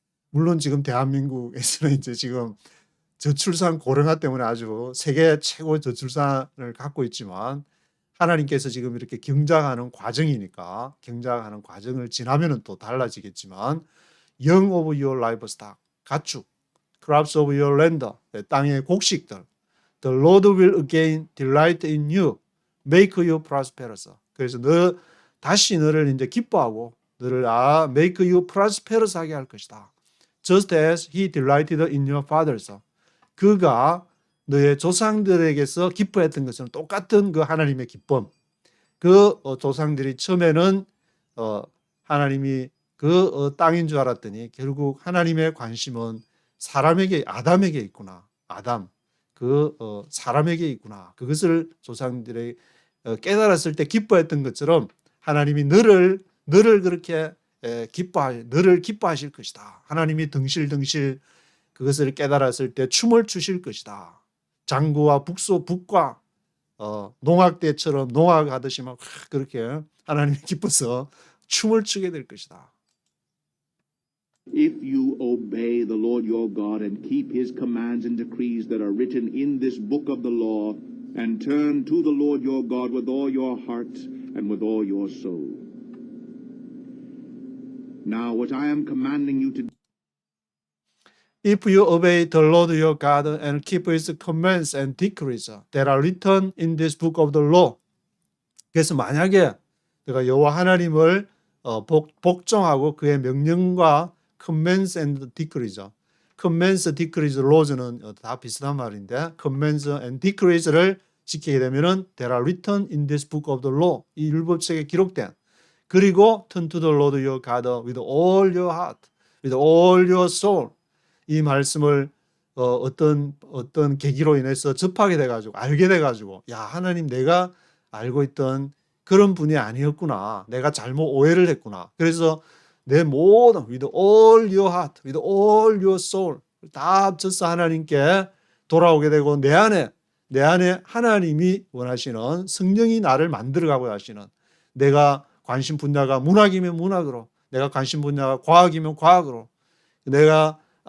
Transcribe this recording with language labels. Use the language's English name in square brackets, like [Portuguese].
[Korean] 물론 지금 대한민국에서는 이제 지금 저출산 고령화 때문에 아주 세계 최고 저출산을 갖고 있지만 하나님께서 지금 이렇게 경작하는 과정이니까 경작하는 과정을 지나면은 또 달라지겠지만 [English] young of your livestock, [Korean] 가축, [English] crops of your land, [Korean] 땅의 곡식들, [English] the Lord will again delight in you, make you prosperous. [Korean] 그래서 다시 너를 이제 기뻐하고 너를 [English] make you prosperous [Korean] 하게 할 것이다. [English] Just as he delighted in your fathers. [Korean] 그가 너의 조상들에게서 기뻐했던 것처럼 똑같은 그 하나님의 기쁨. 그 조상들이 처음에는 하나님이 그 땅인 줄 알았더니 결국 하나님의 관심은 사람에게 아담에게 있구나. 아담. 그 사람에게 있구나. 그것을 조상들이 깨달았을 때 기뻐했던 것처럼 하나님이 너를 그렇게 너를 기뻐하실 것이다. 하나님이 덩실덩실 그것을 깨달았을 때 춤을 추실 것이다. 장구와 북과 농악 때처럼 농악하듯이 막 그렇게 하나님이 기뻐서 춤을 추게 될 것이다. [English] If you obey the Lord your God and keep his commands and decrees that are written in this book of the law and turn to the Lord your God with all your heart and with all your soul. Now what I am commanding you to do, If you obey the Lord your God and keep his commands and decrees that are written in this book of the law. [Korean] 그래서 만약에 내가 여호와 하나님을 복종하고 그의 명령과 [English] commands and decrees, commands, decrees, laws [Korean] 는 다 비슷한 말인데 [English] commands and decrees [Korean] 를 지키게 되면은 [English] that are written in this book of the law, [Korean] 이 율법책에 기록된, 그리고 [English] turn to the Lord your God with all your heart, with all your soul. [Korean] 이 말씀을 어떤 계기로 인해서 접하게 돼가지고 알게 돼가지고 야 하나님 내가 알고 있던 그런 분이 아니었구나. 내가 잘못 오해를 했구나. 그래서 내 모든 [English] with all your heart, with all your soul [Korean] 다 합쳐서 하나님께 돌아오게 되고 내 안에 하나님이 원하시는 성령이 나를 만들어가고 하시는 내가 관심 분야가 문학이면 문학으로 내가 관심 분야가 과학이면 과학으로 내가